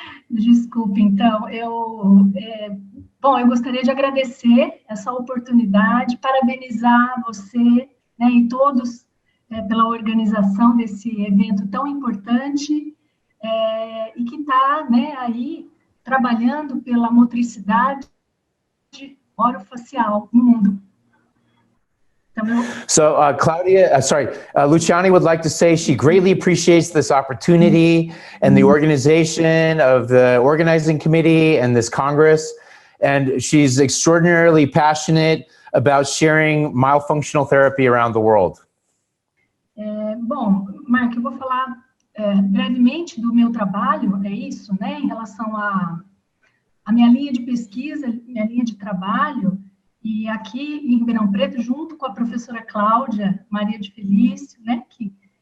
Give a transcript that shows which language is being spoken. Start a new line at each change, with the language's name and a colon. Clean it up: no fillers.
Portuguese: Desculpe, então, eu gostaria de agradecer essa oportunidade, parabenizar você, né, e todos pela organização desse evento tão importante, e que está, né, aí trabalhando pela motricidade orofacial no mundo.
English: So Luciani would like to say she greatly appreciates this opportunity and the organization of the organizing committee and this Congress. And she's extraordinarily passionate about sharing myofunctional therapy around the world.
Portuguese: Bom, Mark, eu vou falar brevemente do meu trabalho, é isso, né, em relação à minha linha de pesquisa, minha linha de trabalho, e aqui em Ribeirão Preto, junto com a professora Cláudia Maria de Felício, né, que